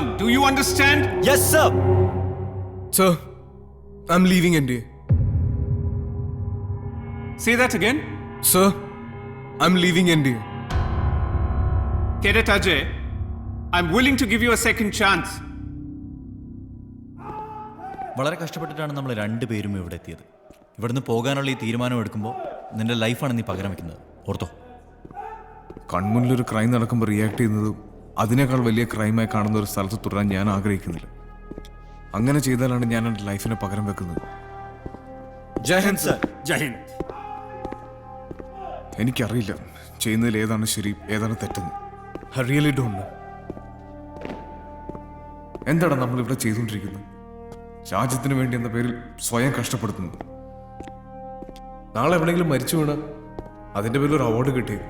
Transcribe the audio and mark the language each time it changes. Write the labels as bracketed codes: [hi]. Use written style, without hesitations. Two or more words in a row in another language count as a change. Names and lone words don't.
[en] Do you understand? Yes, sir! Sir, I'm leaving NDA. Say that again. Sir, I'm leaving NDA. Cadet Ajay, I'm willing to give you a second chance. [ml] വളരെ കഷ്ടപ്പെട്ടിട്ടാണ് നമ്മൾ രണ്ടുപേരും ഇവിടെ എത്തിയത്. ഇവിടുന്ന് പോകാനുള്ള ഈ തീരുമാനം എടുക്കുമ്പോൾ നിന്റെ ലൈഫാണ് നീ പകരം വെക്കുന്നത്. ഓർത്തോ? കൺമുന്നിലൊരു ക്രൈം നടക്കുമ്പോൾ റിയാക്ട് ചെയ്യുന്നതും അതിനേക്കാൾ വലിയ ക്രൈമായി കാണുന്ന ഒരു സ്ഥലത്ത് തുടരാൻ ഞാൻ ആഗ്രഹിക്കുന്നില്ല. അങ്ങനെ ചെയ്താലാണ് ഞാൻ എൻ്റെ ലൈഫിനെ പകരം വെക്കുന്നത്. [hi] जय हिंद सर. जय हिंद। [ml] എനിക്കറിയില്ല ചെയ്യുന്നതിൽ ഏതാണ് ശരി ഏതാണ് തെറ്റെന്ന്. [en] I really don't know. [ml] എന്താണ് നമ്മളിവിടെ ചെയ്തുകൊണ്ടിരിക്കുന്നത്? രാജ്യത്തിന് വേണ്ടി എന്ന പേരിൽ സ്വയം കഷ്ടപ്പെടുത്തുന്നു. നാളെ എവിടെയെങ്കിലും മരിച്ചു വീണ അതിൻ്റെ പേരിൽ ഒരു അവാർഡ് കിട്ടിയേക്കും.